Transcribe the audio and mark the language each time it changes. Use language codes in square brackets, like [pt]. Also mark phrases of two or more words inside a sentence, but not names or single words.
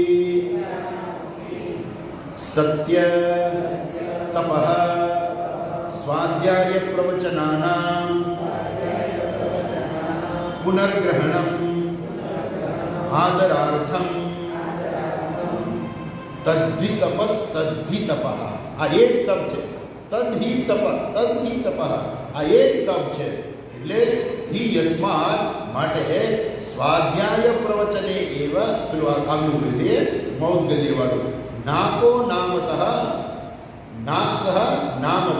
[sa] सत्य तपः स्वाध्याय प्रवचनानां पुनर्ग्रहणम् आदरार्थम तद्धि तपः. [gu] આ એક તપ છે. [sa] तद्धि तपः [gu] આ એક તપ છે. એટલે [sa] हि यस्मात [gu] માટે [sa] स्वाध्याय प्रवचने एव [gu] પેલું આગલું બોલીએ મૌદ્ગલ્ય વાળું. [sa] नाको नामतः, नाक नामतः.